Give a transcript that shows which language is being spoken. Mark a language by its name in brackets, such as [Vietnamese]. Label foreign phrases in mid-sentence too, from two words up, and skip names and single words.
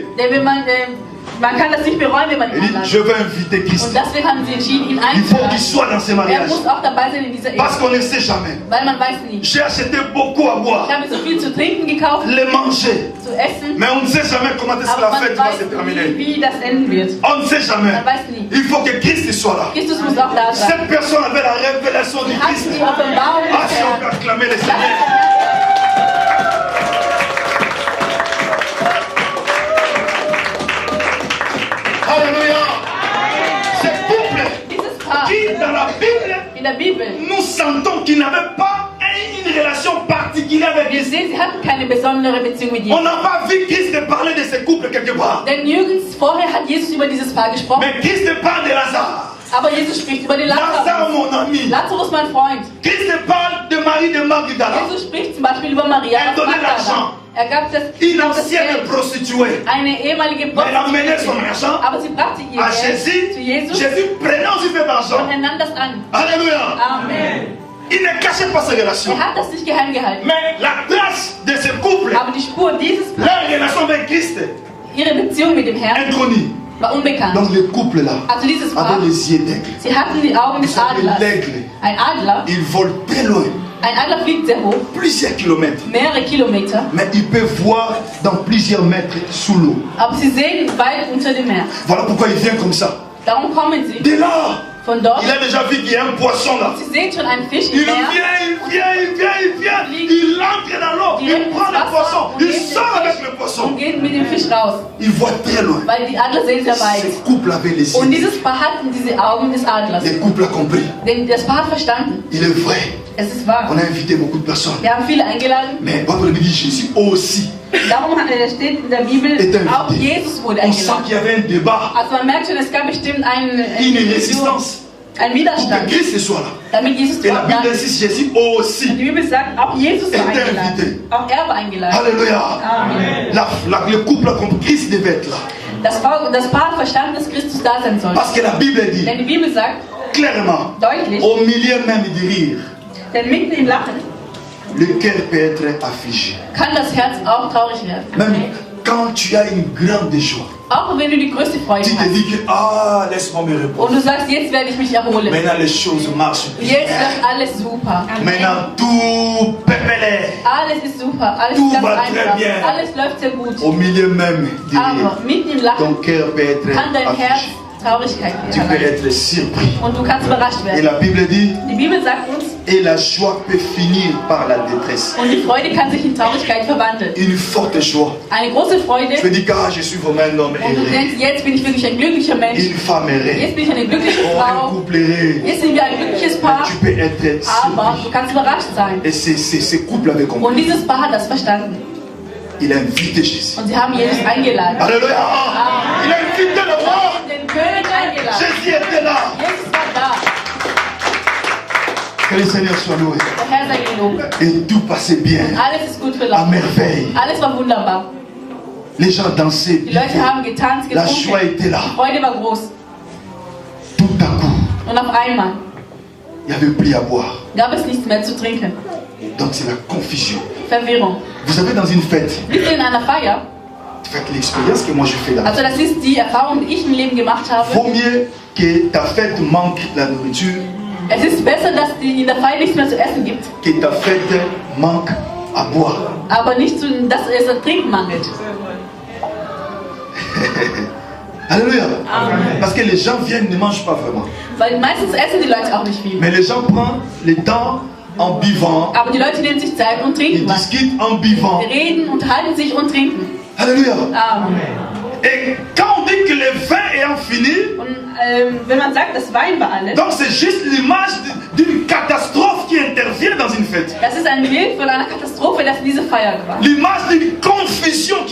[German] denn wenn man kann das nicht bereuen, wenn man ihn [French] Il dit [German] einladet. [French] je veux inviter Christ. [German] Und deswegen haben sie entschieden, ihn [French] Il faut qu'il [German] einzuladen. [French] soit dans ce [German] Er [French] mariage. [German] muss auch dabei sein in dieser Ehe, [French] Parce qu'on ne sait jamais. [German] weil man weiß nie. [French] J'ai acheté beaucoup à boire, [German] Ich habe so viel zu trinken gekauft, [French] les manger. [German] zu essen, [French] Mais on ne sait jamais comment est-ce que [German] aber [French] la [German] man [French] fête va se [German] weiß nie, [French] terminer. [German] wie das enden wird. [French] On ne sait jamais. [German] Man weiß nie. [French] Il faut que Christ soit là. [German] Christus muss auch da sein. [French] Cette personne avait la révélation du [German] Sie hat [French] Christ. [German] die Offenbarung Ah, des [French] si on [German] Herrn. [French] peut acclamer le Seigneur. Alléluia. Ce couple [German] Dieses Paar [French] qui, dans la Bible, [German] in der Bibel, [French] nous sentons qu'il n'avait pas une relation particulière avec [German] wir [French] Christ. [German] sehen, sie hatten keine besondere Beziehung mit [French] On [German] Jesus. [French] n'a pas vu Christ parler de ce couple quelque part. [German] Denn nirgends vorher hat Jesus über dieses Paar gesprochen, [French] Mais Christ parle de Lazare. [German] aber Jesus spricht über den [French] Lazare, [German] Lazarus. [French] mon ami. [German] Lazarus, mein Freund. [French] Christ parle de Marie de Magdala, [German] Jesus spricht zum Beispiel über Maria Er aus [French] donnait [German] Magdala. [French] l'argent. [German] Er gab das, [French] une [German] das [French] ancienne [German] Geld. [French] prostituée. [German] Eine ehemalige [French] Mais elle amenait son [German] Prostituierte. [French] argent [German] Aber sie brachte ihr [French] à [German] Geld [French] Jésus. [German] zu Jesus [French] Jésus prenait aussi cet [German] und [French] argent. [German] er nahm das an. [French] Alléluia. Amen. Il ne cachait pas ses relations. [German] Er hat das nicht geheim gehalten. [French] Mais la trace de ce couple, [German] Aber die Spur dieses Paar, [French] leur relation avec Christ, [German] ihre Beziehung mit dem Herrn, [French] inconnue. [German] war unbekannt. [French] Donc le couple là [German] Also dieses Paar, [French] avait les yeux d'aigle. [German] sie hatten die Augen des [French] Vous savez, [German] Adlers. [French] l'aigle, [German] Ein Adler, [French] il vole très loin, [German] ein Adler fliegt sehr hoch, [French] plusieurs kilomètres. [German] mehrere Kilometer, [French] Mais il peut voir dans plusieurs mètres sous l'eau. [German] aber sie sehen weit unter dem Meer. [French] Voilà pourquoi il vient comme ça. [German] Darum kommen sie [French] Dès là, [German] von dort. [French] il a déjà vu qu'il y a un poisson là. [German] Sie sehen schon einen Fisch [French] Il [German] im [French] vient, [German] Meer. [French] il vient, il vient, il vient. Il entre dans l'eau, il prend le poisson, il sort avec le [German] und [French] poisson. [German] gehen mit dem Fisch raus, [French] Il voit très loin. [German] weil die Adler sehen sehr weit. [French] Ce couple avait les [German] Und [French] yeux. [German] dieses Paar hatten diese Augen des Adlers. [French] Le couple a compris. [German] Denn das Paar hat verstanden, [French] Il est vrai. [German] es ist wahr. [French] On a invité beaucoup de personnes. [German] Wir haben viele eingeladen. [French] Mais votre Bible dit Jésus aussi. [German] Darum steht in der Bibel, auch Jesus wurde [French] On sent [German] eingeladen. [French] qu'il y avait un débat, [German] Also man merkt schon, es gab bestimmt [French] une résistance [German] einen [French] pour que [German] Widerstand, [French] Christ soit là. [German] damit Jesus [French] Et la [German] dort da [French] Bible [German] ist. [French] insiste Jésus [German] Und [French] aussi. [German] die Bibel sagt, auch Jesus war [French] Était [German] eingeladen. [French] invité. [German] Auch er war eingeladen. [French] Alléluia. Amen. Le couple a compris Christ devait être là. [German] Das Paar hat verstanden, dass Christus da sein soll. [French] Parce que la Bible dit [German] Denn die Bibel sagt [French] clairement, [German] deutlich, [French] au milieu même du rire, [German] denn mitten im Lachen [French] le cœur peut être affligé. [German] kann das Herz auch traurig werden. [French] Même quand tu as une grande joie, [German] Auch wenn du die größte Freude [French] tu te [German] hast. [French] dis que, ah, laisse-moi me [German] Und [French] reposer. [German] du sagst, jetzt werde ich mich erholen. [French] Maintenant, les choses marchent bien. [German] Jetzt läuft alles super. [French] Maintenant, tout pépélé. [German] Alles ist super. Alles [French] Tout [German] ist ganz [French] va très [German] einfach. [French] bien. [German] Alles läuft sehr gut. [French] Au milieu même du [German] Aber [French] rire, [German] mitten im [French] ton [German] Lachen [French] cœur peut être [German] kann dein Herz [French] affligé. [German] Traurigkeit [French] Tu peux [German] erleiden. [French] être surpris. [German] Und du kannst überrascht [French] Et [German] werden. [French] la Bible dit, [German] Die Bibel sagt uns, [French] et la joie peut finir par la détresse. [German] und die Freude kann sich in Traurigkeit verwandeln. [French] Une forte joie. [German] Eine große Freude. [French] Je me dis, ah, je suis vraiment un homme [German] Und du [French] heureux. [German] denkst, jetzt bin ich wirklich ein glücklicher Mensch. [French] Une femme heureuse. [German] Jetzt bin ich eine glückliche [French] Oh, un [German] Frau. [French] couple heureux. [German] Jetzt sind wir ein glückliches Paar. [French] Tu peux être [German] Aber [French] surpris. [German] du kannst überrascht sein. [French] Et ce couple avait [German] Und [French] compris. [German] dieses Paar hat das verstanden. [French] Il a invité Jésus. [German] Und sie haben Jesus eingeladen. [French] Alléluia. Il a invité le roi. [German] Den König eingeladen. [French] Jésus était là. [German] Jesus war da. [French] Que le Seigneur soit loué. [German] Der Herr sei gelobt. [French] Et tout passait bien. [German] Alles ist gut [French] À [German] verlaufen. [French] merveille. [German] Alles war wunderbar. [French] Les gens dansaient. [German] Die Leute haben getanzt, [French] La joie [German] getrunken. [French] était là. [German] Die Freude war groß. [French] Tout à coup, [German] Und auf einmal [French] il n'y avait plus à boire. [German] gab es nichts mehr zu trinken. [French] Donc c'est la confusion. [German] Verwirrung. [French] Vous savez, dans une fête, [German] Wisst ihr, in einer Feier, [French] faites l'expérience que moi je fais là. [German] also das ist die Erfahrung, die ich im Leben gemacht habe. [French] Vaut mieux que ta fête manque la nourriture [German] Es ist besser, dass in der Feier nichts mehr zu essen gibt, [French] que ta fête manque à boire. [German] aber nicht, dass es an Trinken mangelt. [French] Alléluia. Parce que les gens viennent, ne mangent pas vraiment. [German] Weil meistens essen die Leute auch nicht viel. [French] Mais les gens prennent le temps en buvant, [German] Aber die Leute nehmen sich Zeit und [French] ils [German] trinken was. [French] discutent en buvant. [German] Reden, unterhalten sich und trinken. [French] Alléluia. Amen. Et quand on dit que le vin ayant fini, [German] Und wenn man sagt, das Wein war alles, [French] donc c'est juste l'image d'une catastrophe qui intervient dans une fête. [German] das ist ein Bild von einer Katastrophe, das in diese Feier war. [French] L'image d'une confusion qui